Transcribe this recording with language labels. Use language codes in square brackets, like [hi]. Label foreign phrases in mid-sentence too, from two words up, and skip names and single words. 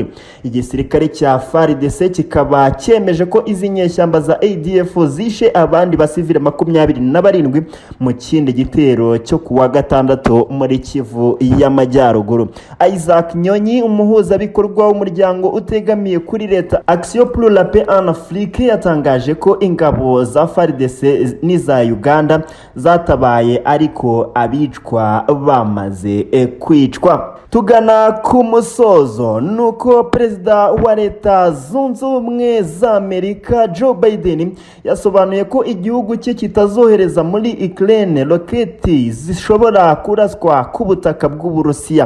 [rw] Igisirikare cya FARDC kikaba cyemeje ko izi nyeshyamba za ADF zishe abandi basivile 27 mu kindi gitero cyo kuwa gatandatu muri Kivu y'Amajyaruguru. Isaac Nyonyi, umuhuzabikorwa w'umuryango utegamiye kuri leta Action pour la paix en Afrique, yatangaje ko ingabo za FARDC n'iza Uganda zatabaye ariko abicwa bamaze kwicwa. Tugana ku musozo, nuko Perezida wa Leta Zunze Ubumwe za Amerika Joe Biden yasobanuye ko igihugu cye kitazohereza muri Ukraine roketi zishobora kuraswa ku butaka bw'Uburusiya.